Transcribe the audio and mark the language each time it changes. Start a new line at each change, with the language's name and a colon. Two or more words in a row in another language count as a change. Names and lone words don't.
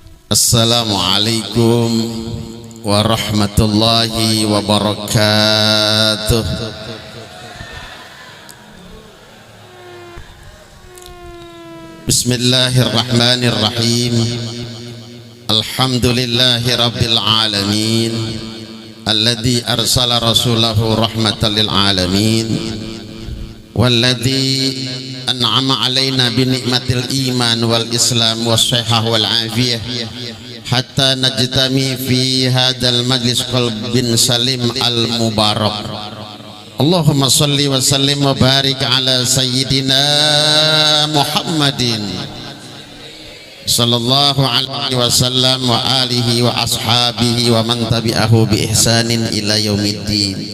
Arabic: السلام عليكم ورحمة الله وبركاته. بسم الله الرحمن الرحيم. الحمد لله رب العالمين, الذي أرسل رسوله رحمة للعالمين والذي أنعم علينا بنعمة الإيمان والإسلام والصحة والعافية حتى نجتمع في هذا المجلس قلب سليم المبارك. اللهم صل وسلم وبارك على سيدنا محمد صلى الله عليه وسلم وعلى آله وأصحابه ومن تبعه بإحسان إلى يوم الدين.